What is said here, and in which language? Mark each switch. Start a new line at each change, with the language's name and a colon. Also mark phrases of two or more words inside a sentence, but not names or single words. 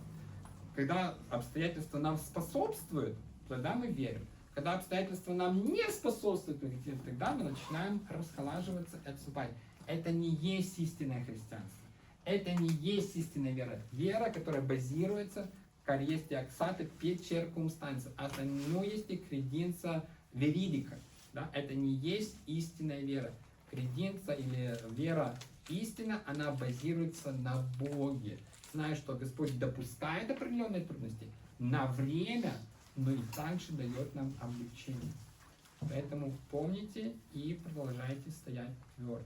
Russian: Когда обстоятельства нам способствуют, тогда мы верим. Когда обстоятельства нам не способствуют, тогда мы начинаем расхолаживаться и отступать. Это не есть истинное христианство. Это не есть истинная вера. Вера, которая базируется,
Romanian: care este axată pe circumstanțe. Asta nu este credința veridică.
Russian: Да? Это не есть истинная вера. Креденция или вера истина, она базируется на Боге. Зная, что Господь допускает определенные трудности на время, но и также дает нам облегчение. Поэтому помните и продолжайте стоять твердо.